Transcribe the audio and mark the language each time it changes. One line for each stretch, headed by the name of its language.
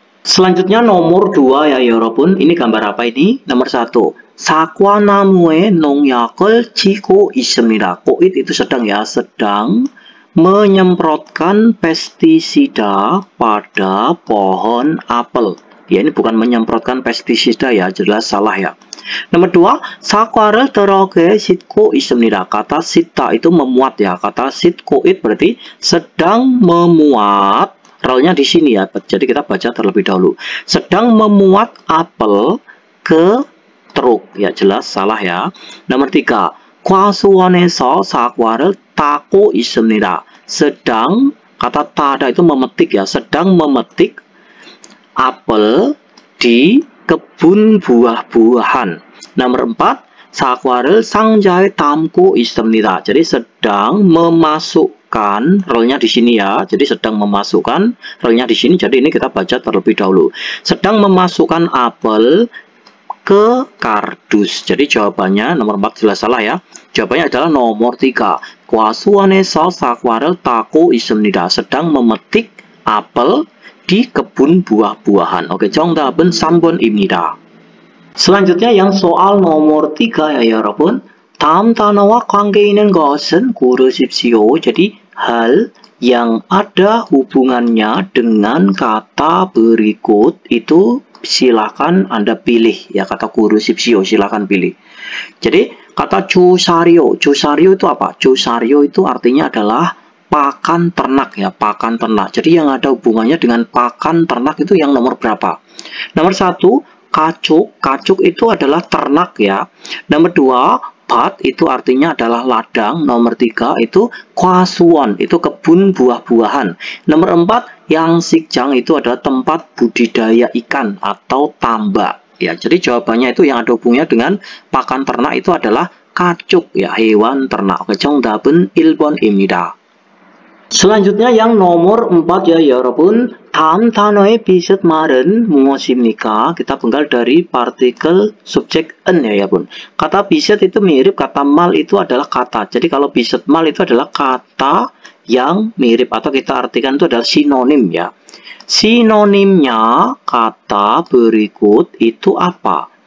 Indonesian: Selanjutnya nomor 2 ya
Korean: 여러분.
Indonesian: Ini gambar apa ini? Nomor 1.
Korean: 사과나무에 농약을 치고 있습니다.
Indonesian: Koit itu sedang ya, sedang menyemprotkan pestisida pada pohon apel. Ya, ini bukan menyemprotkan pestisida ya, jelas salah ya. Nomor 2,
Korean: 사과를 트럭에 싣고 있습니다.
Indonesian: Kata sita itu memuat ya. Kata sitkoit berarti sedang memuat. Relnya di sini ya. Jadi kita baca terlebih dahulu. Sedang memuat apel ke truk. Ya, jelas salah ya. Nomor 3,
Korean: 과수원에서 사과를 따고 있습니다.
Indonesian: Sedang, kata tada itu memetik ya. Sedang memetik apel di kebun buah-buahan. Nomor 4,
Korean: 사과를 상자에 담고 있습니다.
Indonesian: Jadi sedang memasukkan, relnya di sini ya. Jadi sedang memasukkan, relnya di sini. Jadi ini kita baca terlebih dahulu. Sedang memasukkan apel ke kardus. Jadi jawabannya nomor 4 jelas salah ya. Jawabannya adalah nomor 3.
Korean: 과수원에서 사과를 따고 있습니다.
Indonesian: Sedang memetik apel di kebun buah-buahan.
Korean: Oke, 정답은 3번입니다.
Indonesian: Selanjutnya yang soal nomor 3 ya
Korean: 여러분. 다음 단어와 관계 있는 것은 고르십시오.
Indonesian: Jadi hal yang ada hubungannya dengan kata berikut itu silakan Anda pilih ya, kata
Korean: 고르십시오
Indonesian: silakan pilih. Jadi kata 조사료. 조사료 itu apa? 조사료 itu artinya adalah pakan ternak ya, pakan ternak. Jadi yang ada hubungannya dengan pakan ternak itu yang nomor berapa? Nomor 1, kacuk. Kacuk itu adalah ternak ya. Nomor 2, bat itu artinya adalah ladang. Nomor 3 itu kwasuwon, itu kebun buah-buahan. Nomor 4, yang sikjang itu adalah tempat budidaya ikan atau tambak. Ya, jadi jawabannya itu yang ada hubungannya dengan pakan ternak itu adalah kacuk ya, hewan ternak.
Korean: 정답은 1번입니다.
Indonesian: selanjutnya yang nomor 4 ya
Korean: 여러분. 다음 단어의 비슷 말은 무엇입니까?
Indonesian: Kita penggal dari partikel subjek en ya
Korean: 여러분.
Indonesian: Kata 비슷 itu mirip, kata mal itu adalah kata. Jadi kalau 비슷 mal itu adalah kata yang mirip atau kita artikan itu adalah sinonim ya. Sinonimnya kata berikut itu apa?